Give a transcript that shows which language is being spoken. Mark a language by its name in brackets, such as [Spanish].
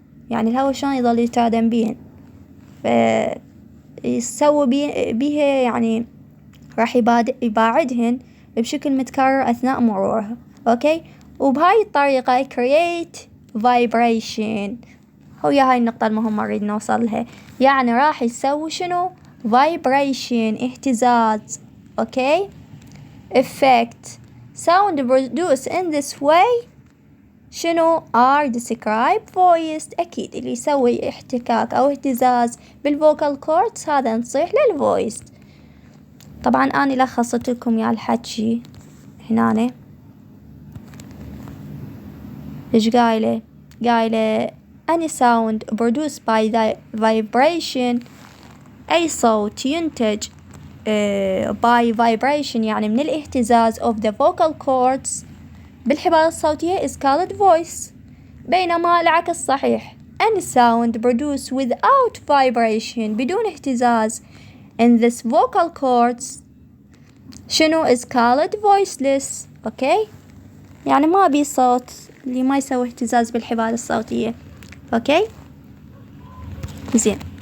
[Arabic] يعني الهواء شلون يظل يتادم بيهن، فيسوي بيها يعني راح يباعدهن بشكل متكرر أثناء مرورها. أوكي، وبهاي الطريقة [English] create vibration. [Arabic] هي هاي النقطة المهمة نريد نوصلها، يعني راح يسوي شنو vibration، اهتزاز. [English] Okay, effect sound produced in this way شنو are described voiced. [Arabic] أكيد اللي يسوي احتكاك أو اهتزاز بالفوكال كوردز هذا نصيح للفويس. طبعا أنا لخصت لكم يا الحكي هنا. إيش قايلة [English] any sound produced by the vibration، [Arabic] أي صوت ينتج [English] by vibration [Arabic] يعني من الاهتزاز [English] of the vocal cords [Arabic] بالحبال الصوتية [English] is called voice. [Arabic] بينما العكس صحيح، [English] any sound produced without vibration [Arabic] بدون اهتزاز [English] in this vocal cords شنو is called voiceless. [Arabic] أوكي، يعني ما بي صوت اللي ما يسوي اهتزاز بالحبال الصوتية. أوكي، زين.